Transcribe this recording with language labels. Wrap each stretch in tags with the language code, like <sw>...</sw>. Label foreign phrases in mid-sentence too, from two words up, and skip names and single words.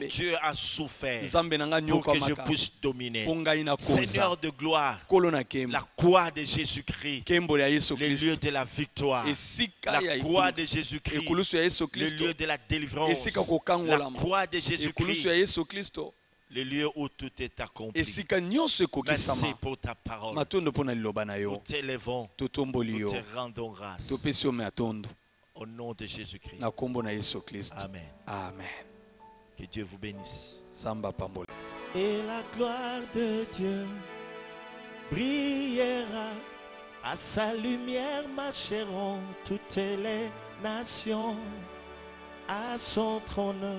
<fr>Dieu, a souffert</fr> <ln>nzambe na nga</ln> <fr>pour que je</fr> <ln>nyokwamaka</ln> <fr>puisse dominer.</fr> <ln>mpo ngai nakonza</ln> <fr>Seigneur de gloire,</fr> <ln>nkolo na nkembo</ln> <fr>la croix de Jésus-Christ,</fr> <ln>nkembo ya yesu</ln> <fr>le</fr> <ln>kristo</ln> <fr>lieu de la victoire,</fr> <ln>esika ya</ln> <fr>la croix de Jésus-Christ,</fr> <ln>ekulusu ya yesu</ln> <fr>le</fr> <ln>kristo</ln> <fr>lieu de la délivrance,</fr> <ln>esika</ln> <fr>la</fr> <ln>kokangolama</ln> <fr>croix de</fr> <ln>ekulusu</ln> <fr>Jésus-Christ,</fr> <ln>ya yesu kristo</ln> <fr>le lieu où tout est accompli.</fr> <ln>esika nyonso</ln> <fr>Merci</fr> <ln>ekokisama</ln> <fr>pour ta parole.</fr> <ln>matondo mpo na liloba na</ln> <fr>Nous</fr> <ln>yo</ln> <fr>t'élevons,</fr> <ln>totomboli</ln> <fr>nous</fr> <ln>yo</ln> <fr>te rendons grâce.</fr> <ln>topesi yo matondo</ln> <fr>Au nom de Jésus-Christ.</fr> <ln>na nkombo na yesu kristo</ln> <fr>Amen.</fr> <ln>amen</ln> <fr>Que Dieu vous bénisse.</fr> <ln>samba pambola</ln> <fr>Et la gloire de Dieu brillera, à sa lumière marcheront toutes les nations à son trône.</fr>